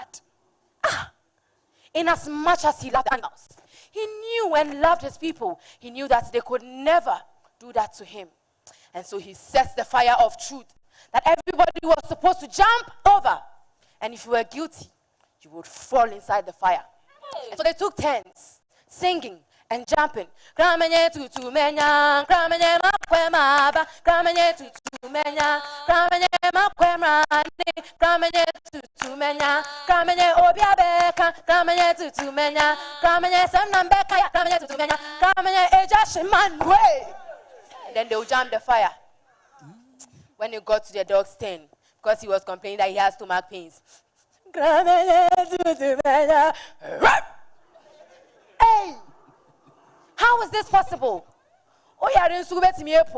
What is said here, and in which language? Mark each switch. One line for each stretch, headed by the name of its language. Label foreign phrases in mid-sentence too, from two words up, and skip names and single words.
English: In as much as he loved animals, he knew and loved his people. He knew that they could never do that to him. And so he sets the fire of truth that everybody was supposed to jump over. And if you were guilty, you would fall inside the fire. And so they took turns, singing and jumping. Kramenye tutu menya, kramenye makwemaba, kramenye tutu menya, kramenye makwemrani, kramenye tutu menya, kramenye obiabeka, kramenye tutu menya, kramenye semnambeka, kramenye tutu menya, kramenye ejashimanwe. And then they would jump the fire. When he got to the dog's tent, because he was complaining that he has stomach pains. Hey! How is this possible? Oh, yeah, didn't sube to me.